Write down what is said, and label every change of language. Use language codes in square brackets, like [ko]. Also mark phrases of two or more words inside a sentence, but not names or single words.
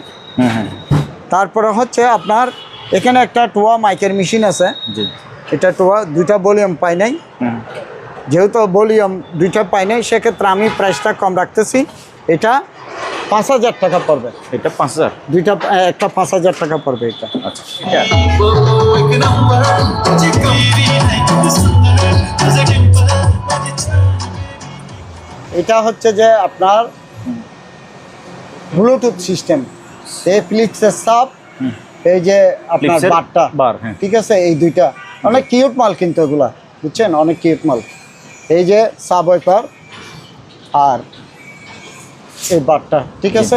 [bn] তারপরে হচ্ছে আপনার এখানে একটা টোয়া মাইকের মেশিন আছে। জি। এটা টোয়া, দুইটা ভলিউম পাই নাই, যেহেতু ভলিউম দুইটা পাই নাই সেক্ষেত্রে আমি প্রাইসটা কম রাখতেছি। এটা 5,000 টাকা পড়বে। এটা 5,000? দুইটা একটা 5,000 টাকা পড়বে এটা। আচ্ছা। [mr] एक नंबर तुझी कमरी नाही किती सुंदर तुझे डिंपल [bn] এটা হচ্ছে যে আপনার [en] Bluetooth system, [bn] এই ফিলিপসের সাব, এই যে আপনার ফিলিপসের বারটা বার, হ্যাঁ। ঠিক আছে, এই দুইটা অনেক কিউট মাল কিন্তু এগুলা, বুঝছেন, অনেক কিউট মাল। এই যে [en] sub woofer [bn] আর এই বারটা, ঠিক আছে।